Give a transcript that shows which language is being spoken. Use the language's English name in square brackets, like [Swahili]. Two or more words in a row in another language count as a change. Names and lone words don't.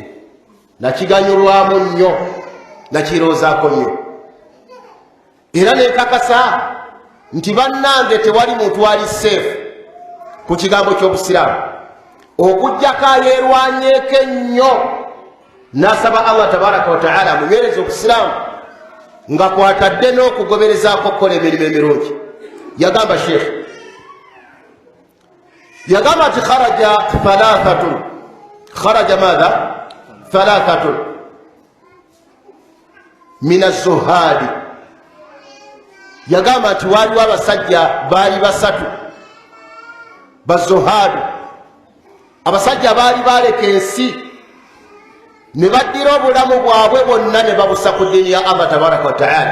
[Ganda] nakiganyulwamu nnyo, nakirowoozaako nnyo, era nenkakasa nti bannange tewali muntu ali seefu ku kigambo ky'obusiraamu okugjako ayeerwanyeeko ennyo n'asaba Allah [Arabic] تبارك وتعالى [Ganda] amunywereza obusiraamu nga kwatadde n'okugoberezaako okukola emirimu emirungi. yagamba Shlk yagamba ati [Arabic] خرج ثلاثة، خرج ماذا ثلاثة من الزهاد, [Ganda] yagamba nti waliwo abasajja baali basatu bazuhadu, abasajja baali baleka ensi ne baddira obulamu bwabwe bwonna ne babusa ku ddiini ya Allah [Arabic] تبارك وتعالى.